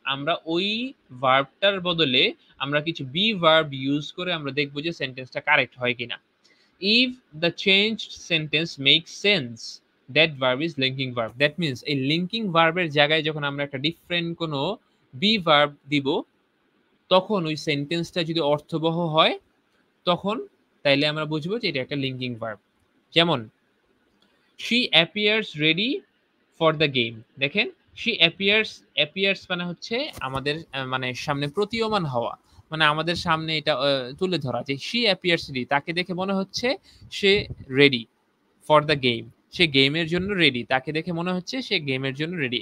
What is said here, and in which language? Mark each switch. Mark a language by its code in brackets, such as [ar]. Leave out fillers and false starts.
[bn] আমরা ওই ভার্বটার বদলে আমরা কিছু বি ভার্ব ইউজ করে আমরা দেখবো যে সেন্টেন্সটা কারেক্ট হয় কিনা। [en] If the changed sentence make sense, that verb is linking verb. [bn] That means এই লিঙ্কিং ভার্বের জায়গায় যখন আমরা একটা ডিফারেন্ট কোনো বি ভার্ব দিব, তখন ওই সেন্টেন্সটা যদি অর্থবহ হয়, তখন তাইলে আমরা বুঝবো যে এটা একটা লিঙ্কিং ভার্ব। যেমন [en] she appears ready for the game। [bn] দেখেন she appears মানে হচ্ছে আমাদের মানে সামনে প্রতীয়মান হওয়া, মানে আমাদের সামনে এটা তুলে ধরা যে [en] she appears ready, [bn] তাকে দেখে মনে হচ্ছে সে [en] ready for the game, [bn] সে গেমের জন্য রেডি, তাকে দেখে মনে হচ্ছে সে গেমের জন্য রেডি।